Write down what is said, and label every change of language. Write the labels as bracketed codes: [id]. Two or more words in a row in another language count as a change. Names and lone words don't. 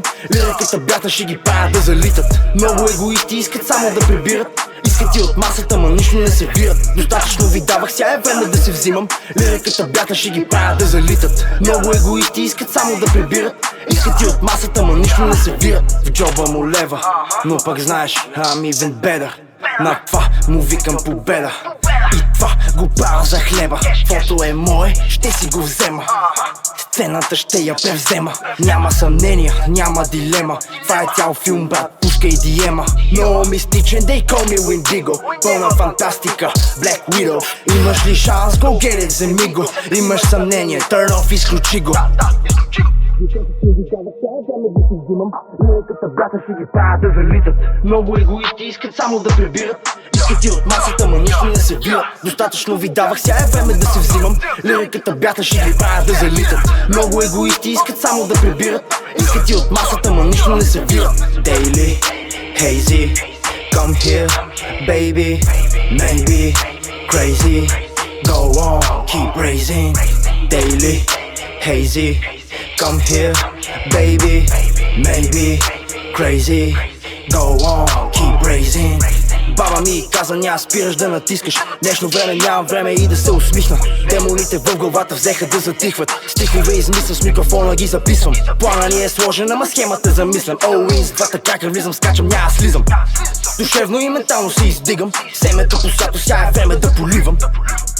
[bg] Лириката бята ще ги правя да залитат. Много егоисти искат само да прибират. Искат и от масата, ма нищо не сервират. Достатъчно ви давах, ся е време да се взимам. Лириката бята ще ги правя да залитат. Много егоисти искат само да прибират. Искат и от масата, ма нищо не сервират. В джоба му лева, но пък знаеш, [en] I'm even better. [bg] На това му викам победа. И това го правя за хлеба. Фото е мое, ще си го взема. Сцената ще я превзема. Няма съмнения, няма дилема. Това е цял филм, брат, пускай диема. Много мистичен, [en] they call me Windigo. [bg] Пълна фантастика, Black Widow. Имаш ли шанс, [en] go get it, [bg] вземи го. Имаш съмнение, [en] turn off, [bg] изключи го. Лириката брата ще ги правя да залитат. Много егоисти искат само да прибират. Искат и от масата, ма нищо не сервират. Достатъчно ви давах, ся е време да се взимам. Лириката бята ще ги правя да залитат. Много егоисти искат само да прибират. Искат и от масата, ма нищо не сервират. [en] Daily, hazy, come here, baby, maybe, crazy, go on, keep raising. Daily, hazy, come here, baby, maybe, crazy, go on, keep raising. [bg] Баба ми каза, няма спираш да натискаш. Днешно време нямам време и да се усмихна. Демоните в главата взеха да затихват. Стихове измисля, с микрофона ги записвам. Плана ни е сложен, ама схемата замислям. Оуин с двата крака влизам, скачам, няма слизам. Душевно и ментално се издигам. Семето посято, ся е време да поливам.